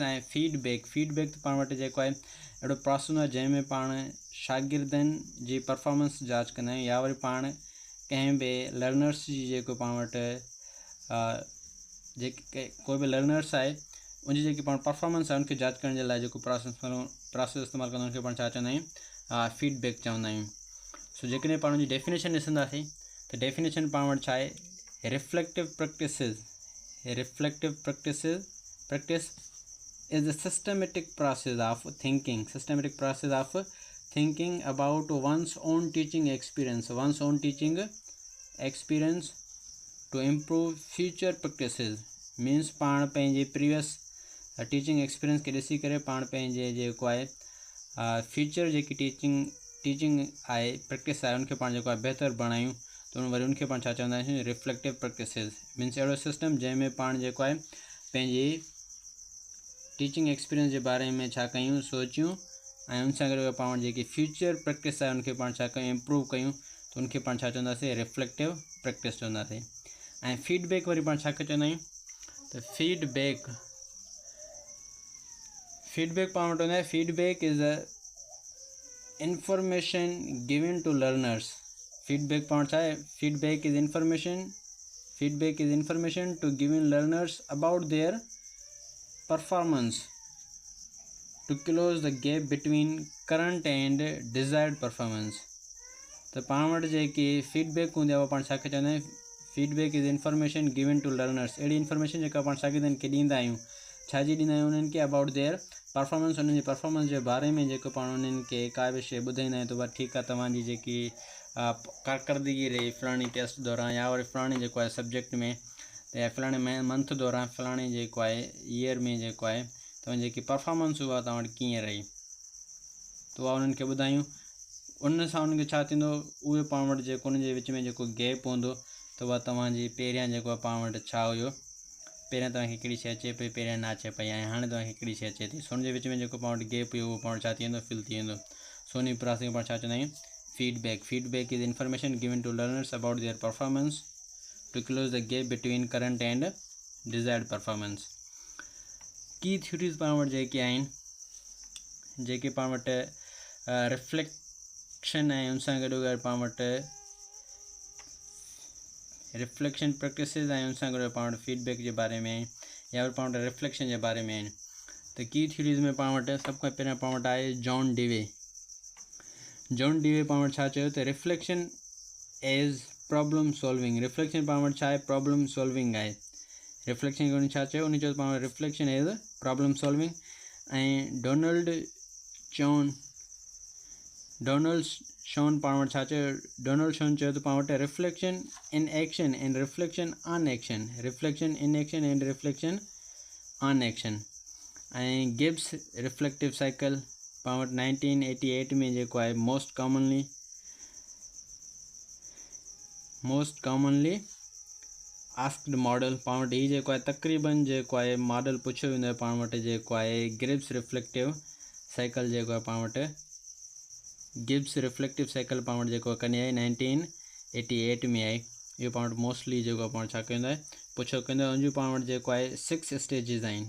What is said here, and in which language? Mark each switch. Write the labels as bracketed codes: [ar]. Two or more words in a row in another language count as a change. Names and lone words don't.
[sd] ऐं फीडबैक त पाण वटि जेको आहे अहिड़ो प्रोसेस हूंदो आहे जंहिंमें पाण शागिर्दनि जी परफॉर्मेंस जांच कंदा आहियूं, या वरी पाण कंहिं बि लर्नर्स जी जेको पाण वटि जेके कोई बि लर्नर्स आहे उनजी जेकी पाण परफॉर्मेंस आहे उनखे जांच करण जे लाइ जेको प्रोसेस इस्तेमालु कंदा उनखे पाण छा चवंदा आहियूं, फीडबैक चवंदा आहियूं। सो जेकॾहिं पाण उनजी डेफिनेशन ॾिसंदासीं त डेफिनेशन पाण वटि छा आहे, [en] reflective practice is the systematic process of thinking about one's own teaching experience to improve future practices means [sd] पाण पंहिंजे [en] previous teaching experience [sd] खे ॾिसी करे पाण पंहिंजे जेको आहे फ्यूचर जेकी टीचिंग आहे प्रैक्टिस आहे उनखे पाण जेको आहे बहितर बणायूं त वरी उनखे पाण छा चवंदा आहियूं [en] reflective practices means [sd] अहिड़ो सिस्टम जंहिंमें पाण जेको आहे पंहिंजे [en] teaching experience [sd] जे बारे में छा कयूं सोचियूं ऐं उन सां गॾु पाण जेकी [en] future practice [sd] आहे उनखे पाण छा कयूं इम्प्रूव कयूं त उनखे पाण छा चवंदासीं [en] reflective practice [sd] चवंदासीं। ऐं फीडबैक वरी पाण छा चवंदा आहियूं त फीडबैक पाण वटि हूंदो आहे [en] feedback is a information given to learners. फीडबैक [sd] पाण छा आहे [en] feedback is information to given learners about their performance to close the gap between current and desired performance। [sd] तो पाण वटि जेकी फीडबैक हूंदी आहे उहा पाण छा खे चवंदा आहियूं [en] feedback is information given to learners. [sd] अहिड़ी इंफॉर्मेशन जेका पाण शागिर्दनि खे ॾींदा आहियूं छाजी ॾींदा आहियूं उन्हनि खे [en] about their performance [sd] उन्हनि जे परफॉर्मेंस जे बारे में जेको पाण उन्हनि खे का बि शइ ॿुधाईंदा आहियूं त बसि ठीकु आहे तव्हांजी जेकी कारकर्दगी रही फलाणी टेस्ट दौरान या वरी फलाणे जेको आहे सब्जेक्ट में या फलाणे मंथ दौरान फलाणे जेको आहे ईयर में जेको आहे तव्हांजी जेकी परफॉर्मेंस हुआ तव्हां वटि कीअं रही त उहा उन्हनि खे ॿुधायूं। उन सां उन्हनि खे छा थींदो उहे पाण वटि जेको उन जे विच में जेको गैप हूंदो त उहा तव्हांजी पहिरियां जेको आहे पाण वटि छा हुयो पहिरियां तव्हांखे हिकिड़ी शइ अचे पई पहिरियां न अचे पई ऐं हाणे तव्हांखे हिकिड़ी शइ अचे थी सो उन जे विच में जेको पाण वटि गैप हुयो उहो पाण वटि छा थी वेंदो फिल थी वेंदो। सो उन प्रोसेस खे पाण छा चवंदा आहियूं [en] feedback is information given to learners about their performance to close the gap between current and desired performance. [sd] की थ्योरीज़ पाण वटि जेके आहिनि जेके पाण वटि रिफ्लेक्शन ऐं उन सां गॾु पाण वटि [en] reflection practices [sd] ऐं उन सां गॾु पाण वटि फीडबैक जे बारे में या वरी पाण वटि रिफ्लेक्शन जे बारे में आहिनि। त की थ्योरीज़ में पाण वटि सभ खां पहिरियां पाण वटि आहे जॉन डीवे पाण वटि छा चयो त [en] reflection as problem solving. [sd] रिफ्लेक्शन पाण वटि छा आहे [en] problem solving [sd] आहे। रिफ्लेक्शन खे उन छा चयो उन चयो पाण वटि [en] reflection as problem solving. [sd] ऐं डोनाल्ड शॉन पाण वटि छा चयो डोनाल्ड शॉन चयो त पाण वटि [en] reflection in action and reflection on action [sd] ऐं गिब्स रिफ्लेक्टिव साइकिल पाण वटि 1988 में जेको आहे [en] most commonly asked model [sd] पाण वटि हीउ जेको आहे तक़रीबन जेको आहे मॉडल पुछियो वेंदो आहे पाण वटि जेको आहे गिब्स रिफ्लेक्टिव साइकिल जेको आहे पाण वटि गिब्स रिफ्लेक्टिव साइकिल पाण वटि जेको कॾहिं आहे 1988 में आहे। इहो पाण वटि मोस्टली जेको आहे पाण छा कंदो आहे पुछो कंदो आहे उनजो पाण वटि जेको आहे 6 स्टेजिस आहिनि।